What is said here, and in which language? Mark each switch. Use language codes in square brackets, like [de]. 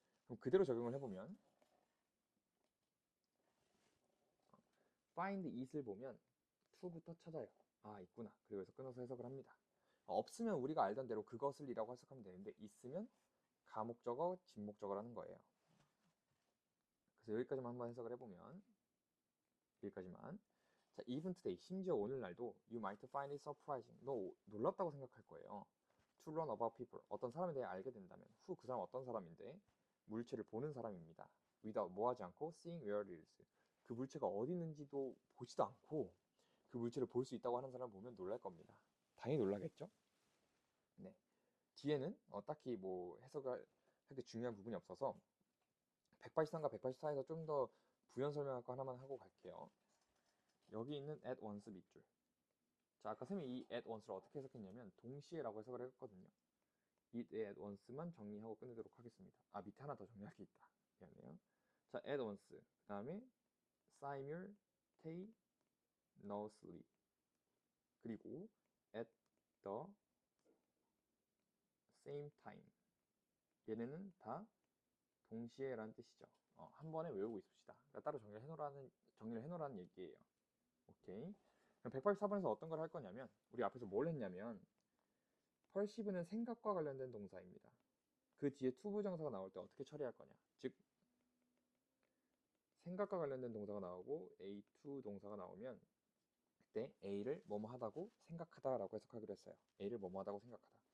[ko] 그럼 그대로 적용을 해보면 find it을 보면 to부터 찾아요. 아, 있구나. 그리고 여기서 끊어서 해석을 합니다. 없으면 우리가 알던 대로 그것을 이라고 해석하면 되는데 있으면 가목적어, 진목적어라는 거예요. 그래서 여기까지만 한번 해석을 해보면 여기까지만 [en] 자, even today, [ko] 심지어 오늘날도 [en] you might find it surprising. [ko] 너 놀랍다고 생각할 거예요. [en] To learn about people. [ko] 어떤 사람에 대해 알게 된다면 who 그 사람 어떤 사람인데 물체를 보는 사람입니다. [en] without [ko] 뭐 하지 않고 [en] seeing where it is. [ko] 그 물체가 어디 있는지도 보지도 않고 그 물체를 볼 수 있다고 하는 사람 보면 놀랄 겁니다. 당연히 놀라겠죠? 네. 뒤에는 딱히 뭐 해석을 하기 중요한 부분이 없어서 183과 184에서 좀 더 부연 설명할 거 하나만 하고 갈게요. 여기 있는 at once 밑줄. 자, 아까 쌤이 이 at once를 어떻게 해석했냐면 동시에라고 해석을 했거든요. 이 at once만 정리하고 끝내도록 하겠습니다. 아, 밑에 하나 더 정리할 게 있다. 미안해요. 자, at once. 그 다음에 simultaneously. [en] 그리고 at the same time. [ko] 얘네는 다 동시에라는 뜻이죠. 한 번에 외우고 있읍시다. 그러니까 따로 정리를 해놓으라는 얘기예요. 오케이. 그럼 184번에서 어떤 걸 할 거냐면, 우리 앞에서 뭘 했냐면, perceive는 생각과 관련된 동사입니다. 그 뒤에 to 부정사가 나올 때 어떻게 처리할 거냐. 즉, 생각과 관련된 동사가 나오고 A2 동사가 나오면, 그때 A를 뭐뭐 하다고 생각하다라고 해석하기로 했어요. A를 뭐뭐 하다고 생각하다.